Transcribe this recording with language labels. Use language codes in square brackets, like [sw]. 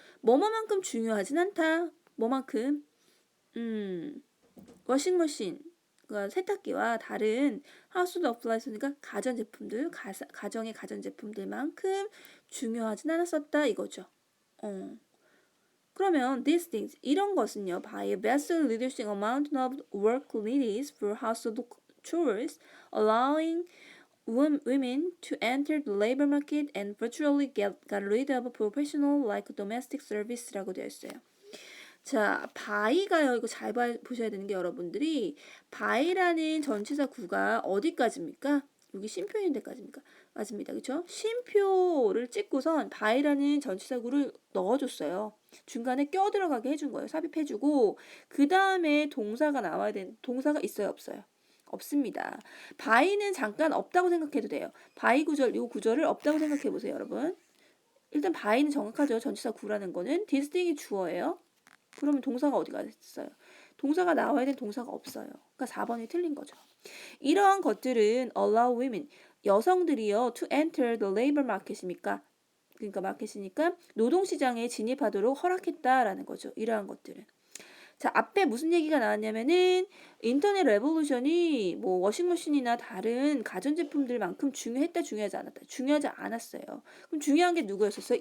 [ko] 뭐뭐만큼 중요하진 않다. 뭐만큼 워싱머신, 그러니까 세탁기와 다른 하우스홀드 어플라이언스니까 가전제품들, 가정의 가전제품들만큼 중요하진 않았었다 이거죠. 그러면 [en] these things, 이런 것은요, by vastly reducing amount of work needed for household chores, allowing women to enter the labor market and virtually got rid of professional like domestic service라고 [ko] 되어 있어요. 자, by가요. 이거 잘 보셔야 되는 게 여러분들이 by라는 전치사 구가 어디까지입니까? 여기 쉼표인 데까지입니까? 맞습니다. 그렇죠? 쉼표를 찍고선 by라는 전치사 구를 넣어줬어요. 중간에 껴 들어가게 해준 거예요. 삽입해주고 그 다음에 동사가 나와야 되는 동사가 있어요, 없어요? 없습니다. by는 잠깐 없다고 생각해도 돼요. by 구절, 이 구절을 없다고 생각해 보세요, 여러분. 일단 by는 정확하죠. 전치사 구라는 거는 this thing이 주어예요. 그러면 동사가 어디가 있어요? 동사가 나와야 되는 동사가 없어요. 그러니까 4번이 틀린 거죠. 이러한 것들은 [en] allow women, [ko] 여성들이요 [en] to enter the labor market입니까? [ko] 그러니까 마켓이니까 노동시장에 진입하도록 허락했다라는 거죠. 이러한 것들은. 자, 앞에 무슨 얘기가 나왔냐면은 인터넷 레볼루션이 뭐 워싱머신이나 다른 가전제품들만큼 중요하지 않았다. 중요하지 않았어요. 그럼 중요한 게 누구였었어요?